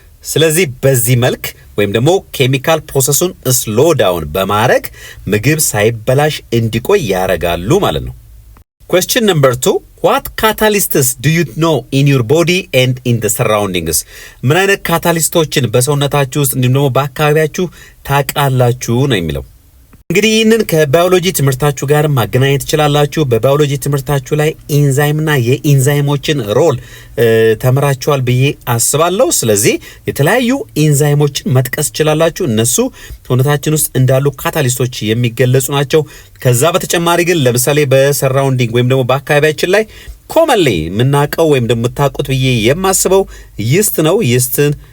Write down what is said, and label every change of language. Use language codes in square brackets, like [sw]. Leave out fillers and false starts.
[am] ስለዚህ በዚህ መልክ ወይም ደግሞ ኬሚካል ፕሮሰሱን ስሎ ዳውን በማድረግ ምግብ ሳይበላሽ እንዲቆይ ያረጋሉ ማለት ነው። [en] Question number 2. What catalysts do you know in your body and in the surroundings? [am] ምን አይነት ካታሊስቶችን በሰውነታችሁ ውስጥ እንዲሁም ደግሞ በአካባቢያችሁ ታውቃላችሁ ነው የሚለው። እንግዲህ ይህንን ከባዮሎጂ ትምህርታችሁ ጋር ማገናኘት ትችላላችሁ። በባዮሎጂ ትምህርታችሁ ላይ ኢንዛይምና የኢንዛይሞችን ሮል ተምራችኋል ብዬ አስባለሁ። ስለዚህ የተለያዩ ኢንዛይሞችን መጥቀስ ትችላላችሁ። እነሱ ሰውነታችን ውስጥ እንዳሉ ካታሊስቶች የሚገለጹ ናቸው። ከዛ በተጨማሪ ግን ለምሳሌ በሰራውንዲንግ ወይም ደግሞ በአካባቢያችን ላይ ኮመንሊ የምናውቀው ወይም ደግሞ የምታውቁት ብዬ የማስበው ይስት ነው። ይስትን